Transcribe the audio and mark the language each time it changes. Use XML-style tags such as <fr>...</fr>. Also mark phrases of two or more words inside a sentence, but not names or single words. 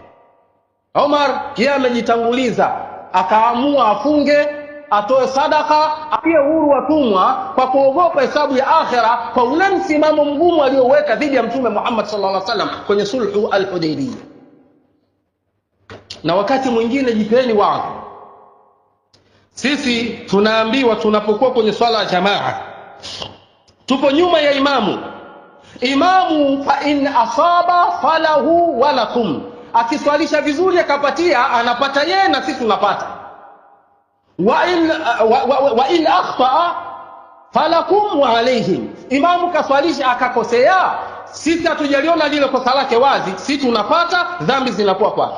<sw>Umar yeye amejitanguliza, akaamua afunge, atoe sadaka, apie huru watumwa kwa kuogopa hesabu ya akhera, kwa ule msimamo mgumu alioweka dhidi ya Mtume Muhammad</sw> <ar>صلى الله عليه وسلم</ar> <sw>kwenye</sw> <ar>صلح الحديبية.</ar> <sw>Na wakati mwingine jipeni wazi, sisi tunaambiwa tunapokuwa kwenye swala ya jamaa, tupo nyuma ya imamu, Imamu</sw> <ar>فإن أصاب فله ولكم,</ar> <sw>akiswalisha vizuri akapatia, anapata yeye na sisi tunapata.</sw> <ar>وإن أخطأ فلكم وعليهم,</ar> <sw>imamu kaswalisha akakosea, sisi hatujaliona lile kosa lake wazi, sisi tunapata, dhambi zinakuwa kwake.</sw>